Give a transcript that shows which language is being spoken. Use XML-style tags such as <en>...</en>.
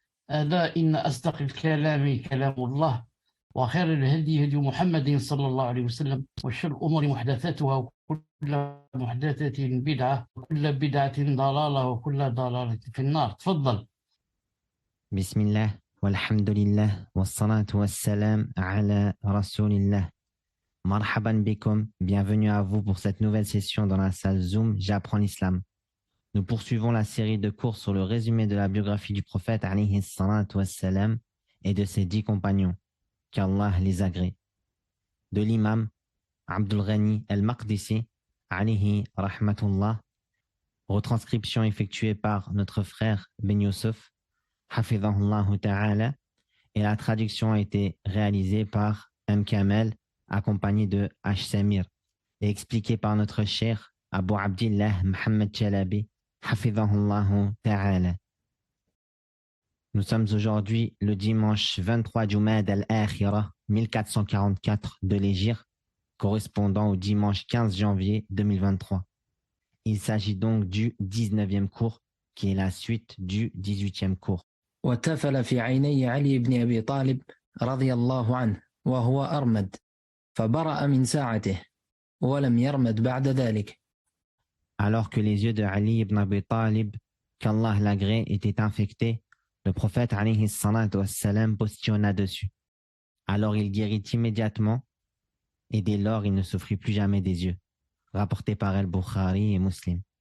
<ar>ألا إن أصدق الكلام كلام الله، وخير الهدي هدي محمد صلى الله عليه وسلم، وشر الأمور محدثاتها، وكل محدثة بدعة، وكل بدعة ضلالة، وكل ضلالة في النار. تفضل. بسم الله والحمد لله والصلاة والسلام على رسول الله. Marhaban bikum,</ar> <fr>bienvenue à vous pour cette nouvelle session dans la salle Zoom J'apprends l'islam. Nous poursuivons la série de cours sur le résumé de la biographie du prophète alayhi salatu wassalam et de ses 10 compagnons, qu'Allah les agrée. De l'imam Abdul Ghani al-Maqdisi alayhi rahmatullah, retranscription effectuée par notre frère Ben Youssef hafidhahullah ta'ala, et la traduction a été réalisée par M. Kamel accompagné de H. Samir et expliquée par notre cher Abu Abdillah Mohamed Chalabi hafidhahullah ta'ala. Nous sommes aujourd'hui le dimanche 23 Jumad al-Akhira 1444 de l'Hégire, correspondant au dimanche 15 janvier 2023. Il s'agit donc du 19e cours, qui est la suite du 18e cours.</fr> <ar>وتفل في عيني علي بن أبي طالب رضي الله عنه وهو أرمد، فبرأ من ساعته ولم يرمد بعد ذلك.</ar> <fr>Alors que les yeux de Ali ibn Abi Talib, qu'Allah l'agrée, étaient infectés, le prophète alayhi salatu wassalam postillonna dessus. Alors il guérit immédiatement et dès lors il ne souffrit plus jamais des yeux. Rapporté par Al-Bukhari et Muslim.</fr>